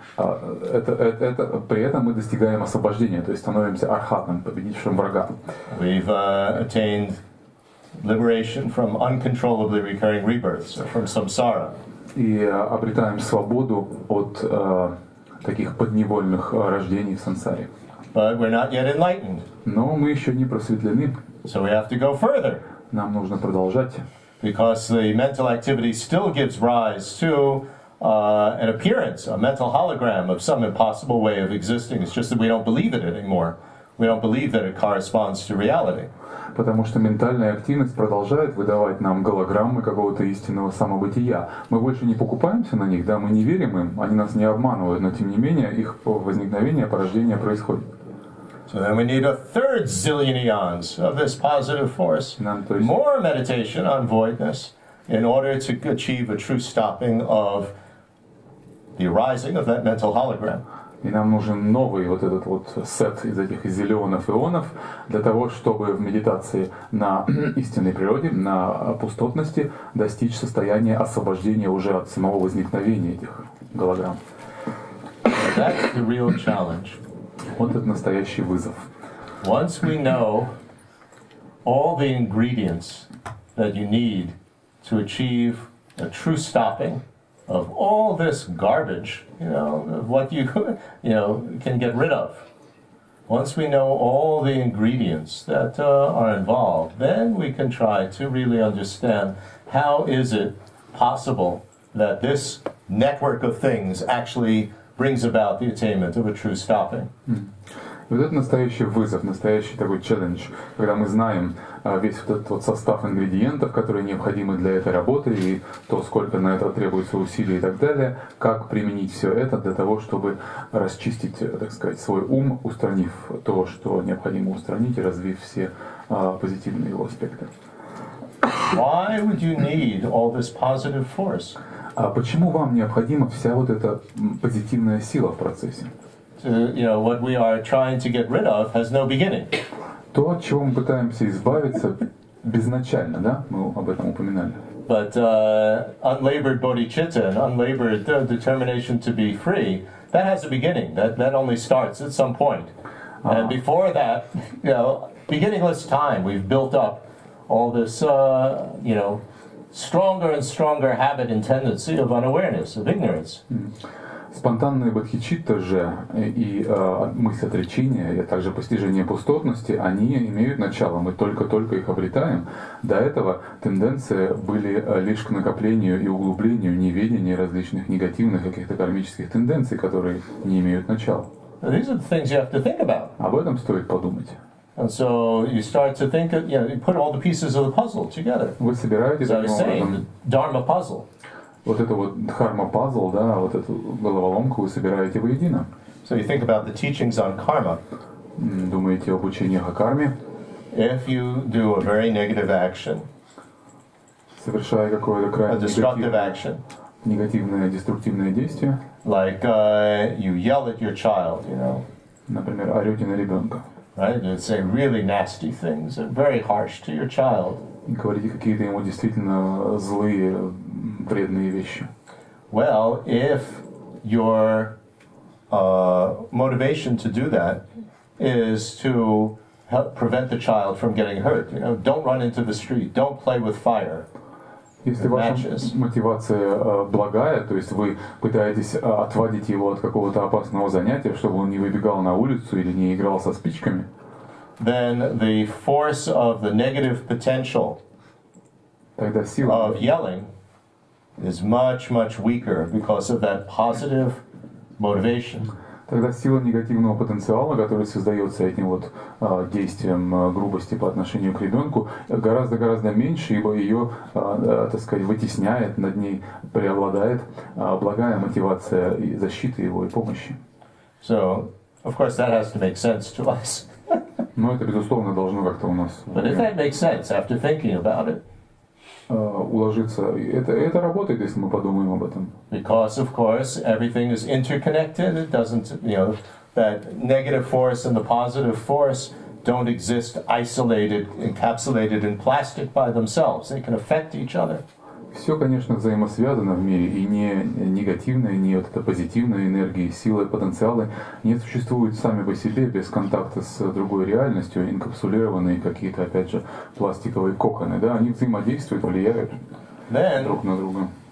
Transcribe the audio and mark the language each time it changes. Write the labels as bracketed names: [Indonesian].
[Russian] При этом мы достигаем освобождения, то есть становимся архатом, победившим врага. [English] We've attained liberation from uncontrollably recurring rebirths, or from samsara. [Russian] И обретаем свободу от таких подневольных рождений в сансаре. [English] But we're not yet enlightened. [Russian] Но мы еще не просветлены. [English] So we have to go further. [Russian] Нам нужно продолжать. [English] Because the mental activity still gives rise to an appearance, a mental hologram of some impossible way of existing. It's just that we don't believe it anymore. We don't believe that it corresponds to reality. [Russian] Потому что ментальная активность продолжает выдавать нам голограммы какого-то истинного самобытия. Мы больше не покупаемся на них, да, мы не верим им, они нас не обманывают, но тем не менее их возникновение, порождение происходит. [English] So then we need a third zillion eons of this positive force, more meditation on voidness, in order to achieve a true stopping of the arising of that mental hologram. [Russian] И нам нужен новый этот сет из этих зиллионов ионов для того, чтобы в медитации на истинной природе, на пустотности достичь состояния освобождения уже от самого возникновения этих голограмм. [English] That's the real challenge. [Russian] Вот это настоящий вызов. [English] Once we know all the ingredients that you need to achieve a true stopping of all this garbage, of what you can get rid of. Once we know all the ingredients that are involved, then we can try to really understand how is it possible that this network of things actually brings about the attainment of a true stopping. [Russian] Вот это настоящий вызов, настоящий такой челлендж, когда мы знаем весь этот состав ингредиентов, которые необходимы для этой работы, и то, сколько на это требуется усилий и так далее, как применить все это для того, чтобы расчистить, так сказать, свой ум, устранив то, что необходимо устранить, и развив все позитивные его аспекты. [English] Why would you need all this positive force? [Russian] А почему вам необходима вся вот эта позитивная сила в процессе? [English] What we are trying to get rid of has no beginning. [Russian] То, от чего мы пытаемся избавиться, безначально, да? Мы об этом упоминали. [English] But unlabored bodhicitta and unlabored determination to be free, that has a beginning. That only starts at some point. And before that, beginningless time, we've built up all this, stronger and stronger habit and tendency of unawareness, of ignorance. [Russian] Спонтанные бодхичитта же и мысль отречения, и также постижение пустотности, они имеют начало, мы только-только их обретаем. До этого тенденции были лишь к накоплению и углублению неведения различных негативных каких-то кармических тенденций, которые не имеют начала. [English] These are the things you have to think about. [Russian] Об этом стоит подумать. [English] And so you start to think, you put all the pieces of the puzzle together. [Russian] Вы собираете [English] As I [Russian] таким [English] was saying, [Russian] образом [English] the Dharma puzzle. [Russian] вот эту вот дхарма-пазл, да, вот эту головоломку вы собираете воедино. [English] So you think about the teachings on karma. [Russian] Думаете об учениях о карме. [English] If you do a very negative action, [Russian] Совершая какое-то [English] a [Russian] крайне [English] destructive action, [Russian] негативное, деструктивное действие, [English] like you yell at your child, [Russian] например, орете на ребенка, [English] right? You say really nasty things and very harsh to your child. [Russian] и говорите какие-то ему действительно злые, вредные вещи. [English] Well, if your motivation to do that is to help prevent the child from getting hurt, don't run into the street, don't play with fire. [Russian] Если ваша мотивация благая, то есть вы пытаетесь отводить его от какого-то опасного занятия, чтобы он не выбегал на улицу или не играл со спичками, [English] then the force of the negative potential [Russian] тогда сила [English] of yelling is much, much weaker because of that positive motivation. [Russian] Тогда сила негативного потенциала, который создается этим вот действием грубости по отношению к ребенку, гораздо меньше, ибо ее, так сказать, вытесняет, над ней преобладает благая мотивация и защиты его и помощи. [English] So, of course, that has to make sense to us. [Russian] Но это, безусловно, должно как-то у нас [English] But if that makes sense after thinking about it, [Russian] уложиться. Это работает, если мы подумаем об этом. [English] because of course everything is interconnected. It doesn't, that negative force and the positive force don't exist isolated, encapsulated in plastic by themselves. They can affect each other. [Russian] Все, конечно, взаимосвязано в мире, и не негативная, не вот эта позитивная энергия, силы, потенциалы не существуют сами по себе без контакта с другой реальностью, инкапсулированные какие-то, опять же, пластиковые коконы, да, они взаимодействуют, влияют друг на друга.